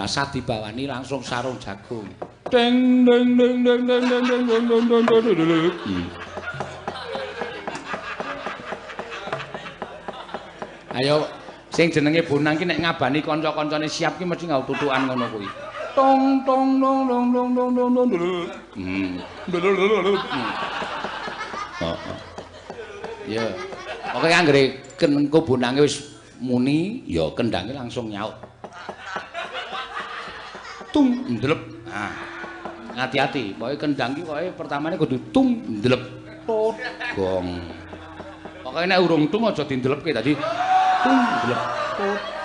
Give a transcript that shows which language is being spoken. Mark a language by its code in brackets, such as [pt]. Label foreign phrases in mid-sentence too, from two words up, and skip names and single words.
[jv] Rasa dibawani langsung sarung jagung. Deng deng deng deng deng deng deng deng deng deng deng deng. Ayo sing jenenge bonang ki nek ngabani kanca-kancane siap ki mesti nggawa tutukan ngono kuwi. Tong tong dong dong dong dong dong dong. Heeh. Ya. Pokoke anggere kenengko bonange wis muni, ya kendange langsung nyaut. Tung ndelep. Nah. Hati-hati, pokoke kendang ki pokoke pertamane kudu tung ndelep. Tot gong. Pokoke nek urung tung aja dindelepke dadi tung ndelep. Tot.